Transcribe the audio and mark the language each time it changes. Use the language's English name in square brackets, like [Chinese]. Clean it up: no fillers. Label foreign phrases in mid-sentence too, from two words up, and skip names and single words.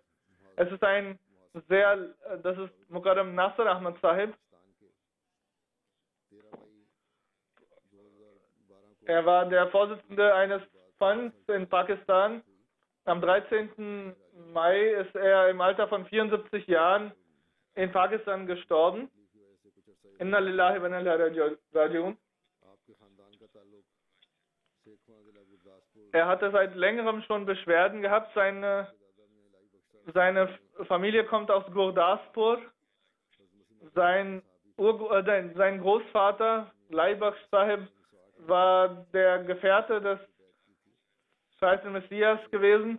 [German] Es ist das ist Muqaddam Nasr Ahmad Sahib. Er war der Vorsitzende eines Funds in Pakistan. Am 13. Mai ist er im Alter von 74 Jahren in Pakistan gestorben. [Arabic] Inna lillahi wa inna ilaihi raji'un. [German] Er hatte seit längerem schon Beschwerden gehabt. Seine Familie kommt aus Gurdaspur. Sein Großvater, Laibaksh Sahib, war der Gefährte des Zweiten Messias gewesen.